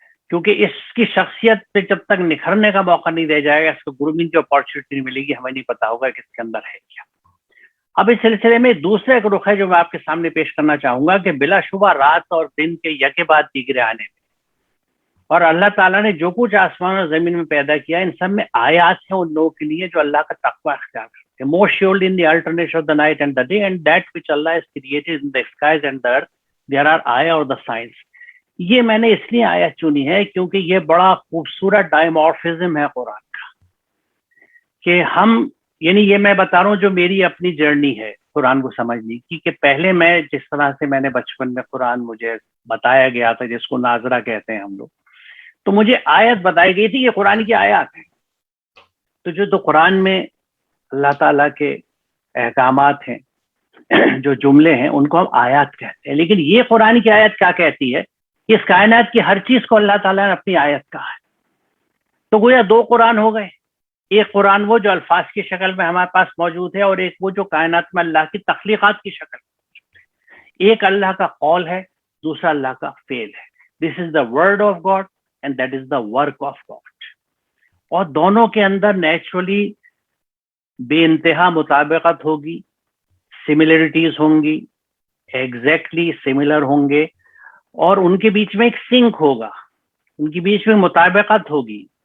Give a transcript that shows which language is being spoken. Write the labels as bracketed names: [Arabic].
[Urdu] کیونکہ اس کی شخصیت پہ جب تک نکھرنے کا موقع نہیں دیا جائے گا، اس کو گرومنگ کی اپارچونیٹی نہیں ملے گی، ہمیں نہیں پتا ہوگا کہ اس کے اندر ہے کیا۔ اب اس سلسلے میں دوسرا ایک رخ ہے جو میں آپ کے سامنے پیش کرنا چاہوں گا کہ بلا شبہ رات اور دن کے یکے بعد دیگرے آنے میں، اور اللہ تعالیٰ نے جو کچھ آسمان اور زمین میں پیدا کیا ان سب میں آیات ہیں ان لوگوں کے لیے جو اللہ کا تقوی اختیار کرتے ہیں. [English] More surely in the alternation of the night and the day and that which Allah has created in the skies and the earth there are ayah or the signs. [Urdu] یہ میں نے اس لیے آیت چنی ہے کیونکہ یہ بڑا خوبصورت ڈائمورفزم ہے قرآن کا، کہ ہم یعنی یہ میں بتا رہا ہوں جو میری اپنی جرنی ہے قرآن کو سمجھنے کی، کہ پہلے میں جس طرح سے میں نے بچپن میں قرآن مجھے بتایا گیا تھا جس کو ناظرہ کہتے ہیں ہم لوگ، تو مجھے آیت بتائی گئی تھی یہ قرآن کی آیات ہیں. تو قرآن میں اللہ تعالیٰ کے احکامات ہیں، جو جملے ہیں ان کو ہم آیات کہتے ہیں، لیکن یہ قرآن کی آیت کیا کہتی ہے کہ اس کائنات کی ہر چیز کو اللہ تعالیٰ نے اپنی آیت کہا ہے. تو گویا دو قرآن ہو گئے، ایک قرآن وہ جو الفاظ کی شکل میں ہمارے پاس موجود ہے، اور ایک وہ جو کائنات میں اللہ کی تخلیقات کی شکل میں موجود ہے. ایک اللہ کا قول ہے، دوسرا اللہ کا فعل ہے. [English] This is the word of God and that is the work of God. [Urdu] اور دونوں کے اندر نیچرلی بے انتہا مطابقت ہوگی، سملرٹیز ہوں گی، ایگزیکٹلی سملر ہوں گے، اور ان کے بیچ میں ایک سنک ہوگا، ان کے بیچ میں مطابقت ہوگی.